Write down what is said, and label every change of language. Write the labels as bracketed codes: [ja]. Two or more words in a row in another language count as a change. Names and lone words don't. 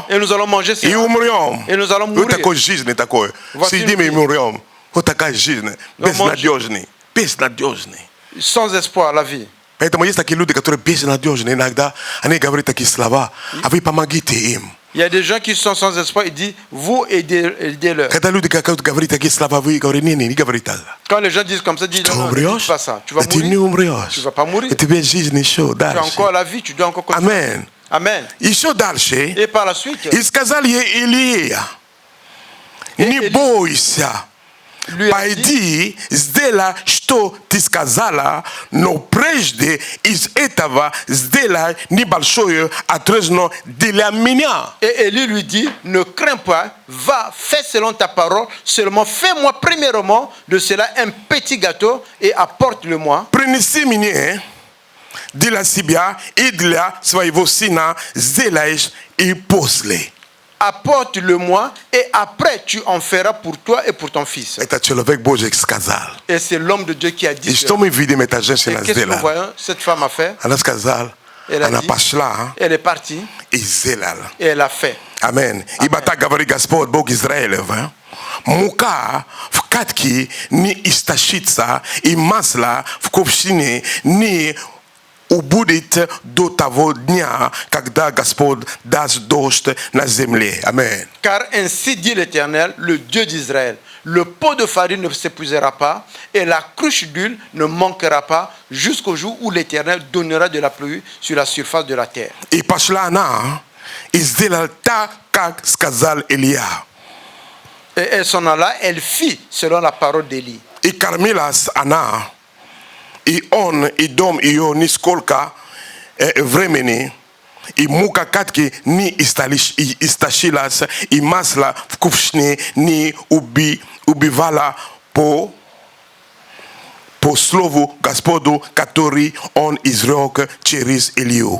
[fr] Et nous allons manger [ru] И [fr] ça. [ru] умрем. [fr] Et nous allons [ru] Вот [fr] mourir. [ru] такой жизни такой. [fr] Voici [ru] Съедим и [fr] une vie. [ru] умрем. Вот такая жизнь. Но Безнадежный. Безнадежный. [fr] sans espoir la vie. [ru] Поэтому есть такие люди, которые безнадежны иногда. Они говорят такие слова, а вы помогите им. [fr] Il y a des gens qui sont sans espoir, ils disent, vous aidez-leur. [ru] Когда люди говорят такие слова, вы говорите, не говори так. [fr] Quand les gens disent comme ça, dis Tu non, ne dis [ru] умрешь, [fr] pas ça. Tu vas [ru] ты не [fr] mourir. [ru] умрешь. [fr] Tu vas pas mourir. [ru] У тебя жизнь еще [fr] Tu as [ru] дальше. [fr] encore la vie, tu dois encore continuer. [ru] Амен. [fr] Amen. [ru] Еще дальше. [fr] Et par la suite, [ru] И сказал ей Илия, не бойся, [fr] lui a dit, [ru] пойди, сделай, что ты сказала, но прежде из этого сделай небольшое отрезно для меня. [fr] et Élie lui dit, ne crains pas, va, fais selon ta parole, seulement fais-moi premièrement de cela un petit gâteau et apporte-le-moi. [ru] Принеси мне для себя и для своего сына сделаешь и после. [fr] Apporte-le-moi et après tu en feras pour toi et pour ton fils. [ru] Это человек Божий сказал. [fr] Et c'est l'homme de Dieu qui a dit [ru] И [fr] cela. [ru] что мы видим, эта [fr] Et [ru] женщина [fr] qu'est-ce que nous [ru] сделала? [fr] voyons? Cette femme a fait, [ru] Она сказала, [fr] elle a [ru] она [fr] dit, [ru] пошла [fr] elle est partie [ru] и сделала. [fr] et elle a fait. [ru] Амен. Ибо так говорит Господь, Бог Израилев. Мука в катке не истощится, и масло в ковшине не убудет до того дня, когда Господь даст дождь на земле. Амен. [fr] Car ainsi dit l'Éternel, le Dieu d'Israël, le pot de farine ne s'épuisera pas et la cruche d'huile ne manquera pas jusqu'au jour où l'Éternel donnera de la pluie sur la surface de la terre. [ru] И пошла она и сделала так, как сказал Илья. [fr] Et elle s'en alla, elle fit selon la parole d'Élie. [ru] И кормилась она, и он, и дом ее нисколько времени, и мука катки не истощилась, и масло в кувшине не убивало по слову Господу, который он изрек через Илью.